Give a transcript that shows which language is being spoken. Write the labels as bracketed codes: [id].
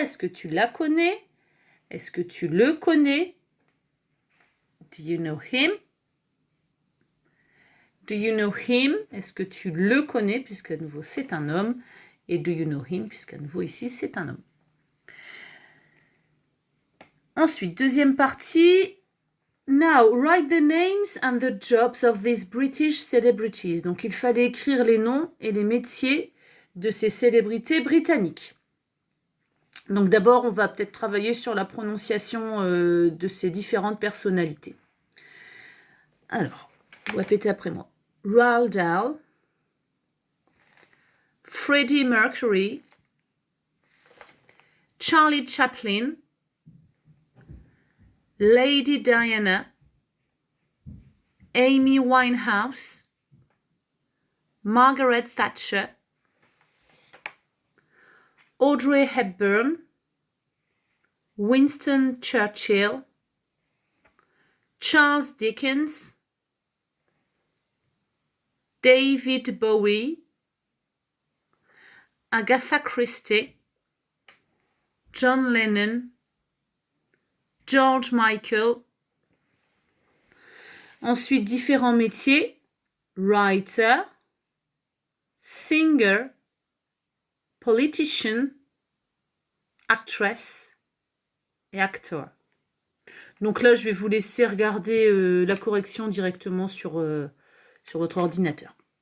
[fr] Est-ce que tu la connais? Est-ce que tu le connais? [en] Do you know him? Do you know him? [fr] Est-ce que tu le connais? Puisqu'à nouveau, c'est un homme. Et [en] do you know him? [fr] Puisqu'à nouveau, ici, c'est un homme. Ensuite, deuxième partie. [en] Now, write the names and the jobs of these British celebrities. [fr] Donc, il fallait écrire les noms et les métiers de ces célébrités britanniques. Donc, d'abord, on va peut-être travailler sur la prononciation de ces différentes personnalités. Alors, vous répétez après moi. Roald Dahl, Freddie Mercury, Charlie Chaplin, Lady Diana, Amy Winehouse, Margaret Thatcher, Audrey Hepburn, Winston Churchill, Charles Dickens, David Bowie, Agatha Christie, John Lennon, George Michael. Ensuite, différents métiers. [en] Writer, singer, politician, actress et actor. [fr] Donc là, je vais vous laisser regarder la correction directement sur votre ordinateur.